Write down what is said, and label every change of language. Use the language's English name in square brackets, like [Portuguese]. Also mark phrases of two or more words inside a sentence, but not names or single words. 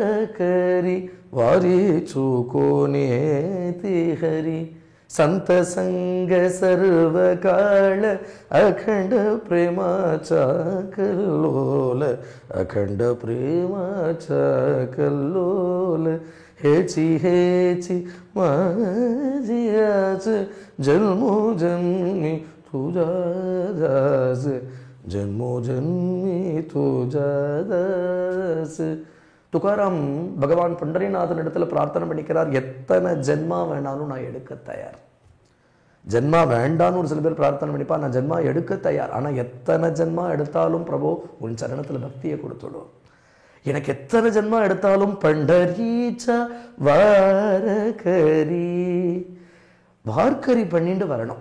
[Marathi] करी वारी चुकोने ती हरी संत संग सर्व काळ अखंड प्रेमाचा कल्लोल अखंड प्रेमाचा कल्लोल हेची हेची माझी आस जन्मोजन्मी तुझा दास जन्मोजन्मी तुझा दास. [Tamil] துகாராம் பகவான் பண்டரிநாதன் இடத்துல பிரார்த்தனை பண்ணிக்கிறார், எத்தனை ஜென்மா வேணாலும் நான் எடுக்க தயார். ஜென்மா வேண்டான்னு ஒரு சில பேர் பிரார்த்தனை பண்ணிப்பா, நான் ஜென்மா எடுக்க தயார், ஆனா எத்தனை ஜென்மா எடுத்தாலும் பிரபு உன் சரணத்துல பக்தியை கொடுத்துடும். எனக்கு எத்தனை ஜென்மா எடுத்தாலும் [Marathi] पंढरीचा वारकरी, [Tamil] வார்க்கரி பண்ணிட்டு வரணும்.